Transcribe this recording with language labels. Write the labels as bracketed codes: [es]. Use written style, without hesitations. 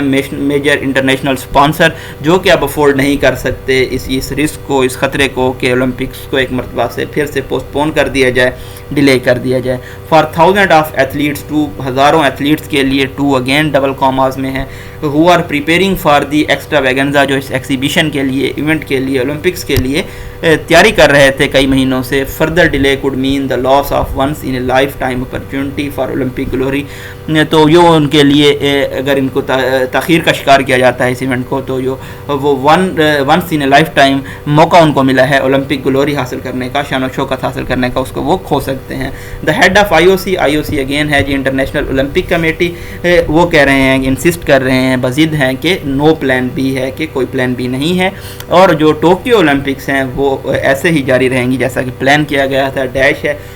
[ur] Major international sponsor جو کہ اب افورڈ نہیں کر سکتے اس رسک کو، اس خطرے کو کہ اولمپکس کو ایک مرتبہ سے پھر سے پوسٹ پون کر دیا جائے، ڈیلے کر دیا جائے. [en] four thousand of athletes, [ur] ہزاروں ایتھلیٹس کے لیے، اگین ڈبل کاماز میں ہے، [en] who are preparing for the extravaganza, [ur] جو اس ایکسیبیشن کے لیے، ایونٹ کے لیے، اولمپکس کے لیے تیاری کر رہے تھے کئی مہینوں سے. [en] Further delay could mean the loss of once in a lifetime opportunity for Olympic glory. [ur] تو یہ ان کے لیے اگر ان کو تاخیر کا شکار کیا جاتا ہے اس ایونٹ کو، تو جو وہ [en] once in a lifetime [ur] موقع ان کو ملا ہے اولمپک گلوری حاصل کرنے کا، شان و شوکت حاصل کرنے کا، اس کو وہ کھو سکتے ہیں. [en] the head of IOC [ur] again ہے جی انٹرنیشنل اولمپک کمیٹی، وہ کہہ رہے ہیں، انسسٹ کر رہے ہیں، بضد ہیں کہ [en] no plan B [ur] ہے، کہ کوئی پلان بی نہیں ہے، اور جو ٹوکیو اولمپکس ہیں وہ ایسے ہی جاری رہیں گی جیسا کہ پلان کیا گیا تھا. ڈیش ہے